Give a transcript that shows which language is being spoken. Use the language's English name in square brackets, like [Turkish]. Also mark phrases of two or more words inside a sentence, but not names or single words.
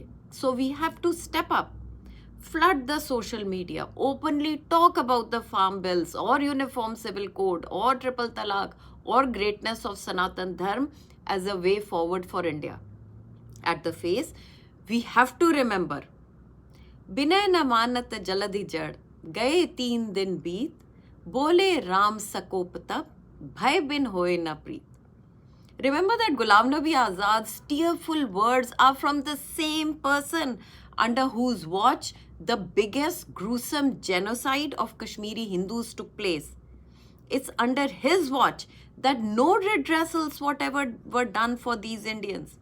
[English] So we have to step up, flood the social media, openly talk about the farm bills or uniform civil code or triple talaq or greatness of Sanatan Dharm as a way forward for India. At the face, we have to remember, [Awadhi] बिनय न मानत जलधि जड़ गए 3 दिन बीत बोले राम सकोप तब भय बिन होए न प्रीत. [English] Remember that Ghulam Nabi Azad's tearful words are from the same person under whose watch the biggest gruesome genocide of Kashmiri Hindus took place. It's under his watch that no redressals whatever were done for these Indians.